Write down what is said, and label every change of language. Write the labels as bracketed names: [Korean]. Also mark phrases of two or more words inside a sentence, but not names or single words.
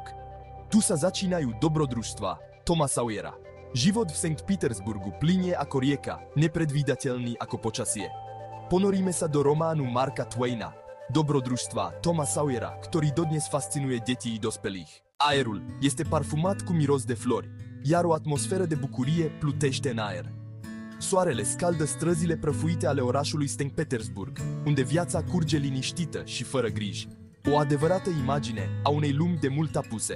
[Slovak] Tu sa začínajú dobrodružstvá Toma Sawyera. Život v St. Petersburgu plynie ako rieka, nepredvídateľný ako počasie. Ponoríme sa do románu Marka Twaina, dobrodružstva Toma Sawyera, który dodnes fascinuje deti i dospelých. [Romanian] Aerul este parfumat cu miros de flori, iar o atmosferă de bucurie plutește în aer. Soarele scaldă străzile prăfuite ale orașului St. Petersburg, unde viața curge liniștită și fără griji. O adevărată imagine a unei lumi de mult apuse.